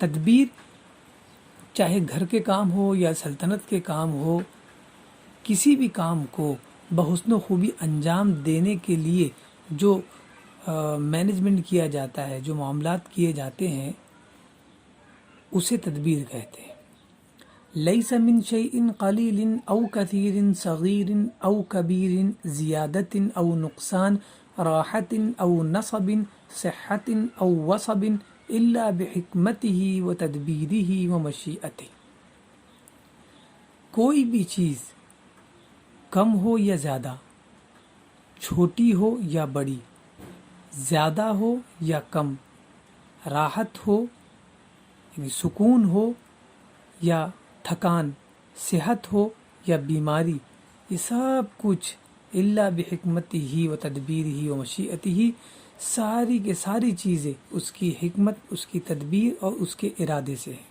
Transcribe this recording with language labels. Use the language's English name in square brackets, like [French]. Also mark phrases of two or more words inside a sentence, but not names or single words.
[Urdu] تدبیر چاہے گھر کے کام ہو یا سلطنت کے کام ہو، کسی بھی کام کو بحسن و خوبی انجام دینے کے لیے جو مینجمنٹ کیا جاتا ہے، جو معاملات کیے جاتے ہیں، اسے تدبیر کہتے ہیں۔ [Arabic] لیس من شیء قلیل او کثیر صغیر او کبیر زیادت او نقصان راحت او نصب صحت او وصب الا بحکمتہ و تدبیرہ و مشیئتہ۔ [Urdu] کوئی بھی چیز کم ہو یا زیادہ، چھوٹی ہو یا بڑی، زیادہ ہو یا کم، راحت ہو یعنی سکون ہو یا تھکان، صحت ہو یا بیماری، یہ سب کچھ [Arabic] الا بحکمتہ و تدبیرہ و مشیئتہ، [Urdu] ساری کے ساری چیزیں اس کی حکمت، اس کی تدبیر اور اس کے ارادے سے ہے۔